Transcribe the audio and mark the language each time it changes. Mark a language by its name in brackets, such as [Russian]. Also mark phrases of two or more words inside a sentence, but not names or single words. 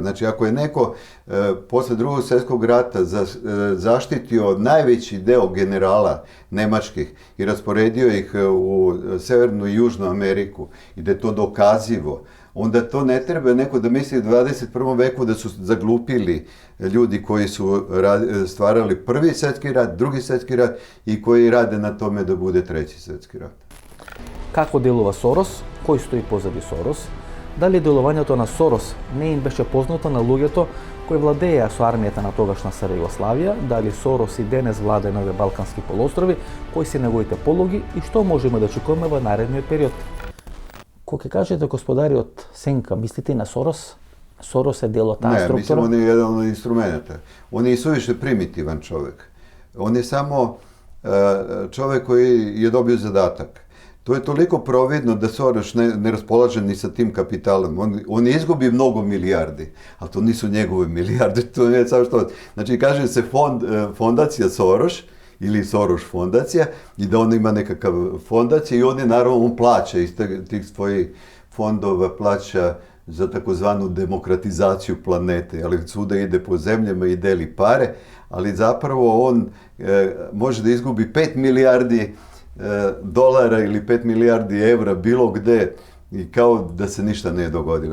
[Serbian] Znači, ako je neko posle Drugog svjetskog rata zaštitio najveći deo generala nemačkih i rasporedio ih u Severnu i Južnu Ameriku i da je to dokazivo, onda to ne treba neko da misli u 21. veku da su zaglupili ljudi koji su stvarali Prvi svjetski rat, Drugi svjetski rat i koji rade na tome da bude Treći svjetski rat. [Macedonian] Како делува Сорос? Кој стои позади Сорос? Дали делувањето на Сорос не им беше познато на луѓето кои владееа со армијата на тогашна СР Југославија? Дали Сорос и денес владее на овие балкански полуострови? Кои се неговите пологи и што можеме да очекуваме во наредниот период? Кога ќе кажете господариот Сенка, мислите на Сорос? Сорос е дел од таа структура? Не, мислам, он е еден од инструментата. Он е [Serbian] сувише примитиван човек. Он je samo čovek koji je dobio zadatak. To je toliko providno da Soros ne raspolaže ni sa tim kapitalom. On izgubi mnogo milijardi, ali to nisu njegove milijarde, to je samo što. Znači, kaže se fondacija Soros ili Soros fondacija i da on ima nekakav fondacija i on je naravno, on plaća iz tih svojih fondova, plaća za takozvanu demokratizaciju planete, ali svuda ide po zemljama i deli pare, ali zapravo on može da izgubi 5 milijardi dolara ili 5 milijardi evra bilo gde i kao da se ništa nije dogodilo.